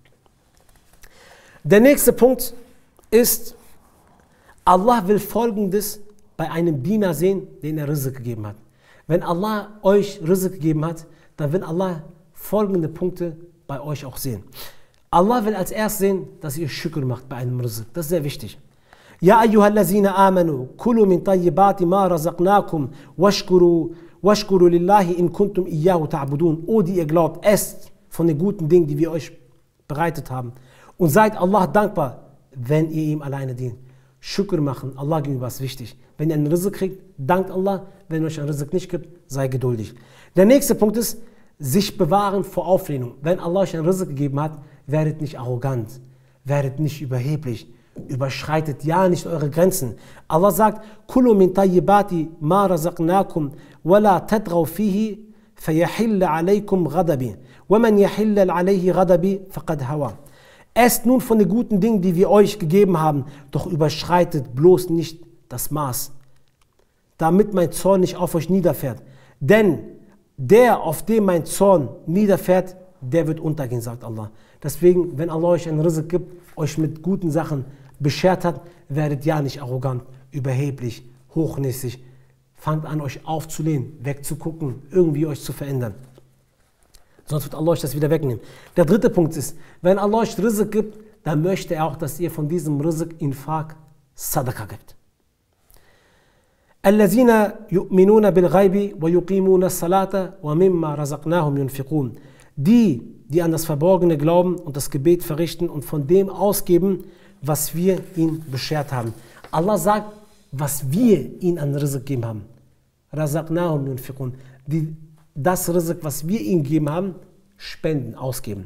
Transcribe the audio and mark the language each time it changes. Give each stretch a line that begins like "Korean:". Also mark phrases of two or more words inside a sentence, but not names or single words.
German: Der nächste Punkt ist, Allah will Folgendes bei einem Diener sehen, den er Rizq gegeben hat. Wenn Allah euch Rizq gegeben hat, dann will Allah folgende Punkte bei euch auch sehen. Allah will als erstes sehen, dass ihr Shukr macht bei einem Rizq. Das ist sehr wichtig.
Arabic: يا أيها الذين آمنوا كلوا من طيبات ما رزقناكم واشكروا لله إن كنتم إياه تعبدون.
German: O die ihr glaubt, esst von den guten Dingen, die wir euch bereitet haben. Und seid Allah dankbar, wenn ihr ihm alleine dient. Shukr machen, Allah gegenüber ist wichtig. Wenn ihr einen Rizq kriegt, dankt Allah. Wenn ihr euch einen Rizq nicht gibt, sei geduldig. Der nächste Punkt ist, sich bewahren vor Auflehnung. Wenn Allah euch einen Rizq gegeben hat, werdet nicht arrogant, werdet nicht überheblich. Überschreitet ja nicht eure Grenzen. Allah sagt,
Arabic: كلوا من طيبات ما رزقناكم ولا تطغوا فيه فيحل عليكم غضبي ومن يحل عليه غضبي فقد هوى.
German: Esst nun von den guten Dingen, die wir euch gegeben haben, doch überschreitet bloß nicht das Maß, damit mein Zorn nicht auf euch niederfährt. Denn der, auf dem mein Zorn niederfährt, der wird untergehen, sagt Allah. Deswegen, wenn Allah euch einen Rizq gibt, euch mit guten Sachen beschert hat, werdet ja nicht arrogant, überheblich, hochnäsig. Fangt an, euch aufzulehnen, wegzugucken, irgendwie euch zu verändern. Sonst wird Allah euch das wieder wegnehmen. Der dritte Punkt ist, wenn Allah euch Rizq gibt, dann möchte er auch, dass ihr von diesem Rizq
Arabic: إنفاق صدقة
German: gibt.
Arabic: الذين يؤمنون بالغيب ويقيمون الصلاة ومما رزقناهم ينفقون.
German: Die an das Verborgene glauben und das Gebet verrichten und von dem ausgeben, was wir ihnen beschert haben. Allah sagt, was wir ihnen an Rizq gegeben haben.
Arabic: رزقناهم ينفقون.
German: Das Rizq, was wir ihnen gegeben haben, spenden, ausgeben.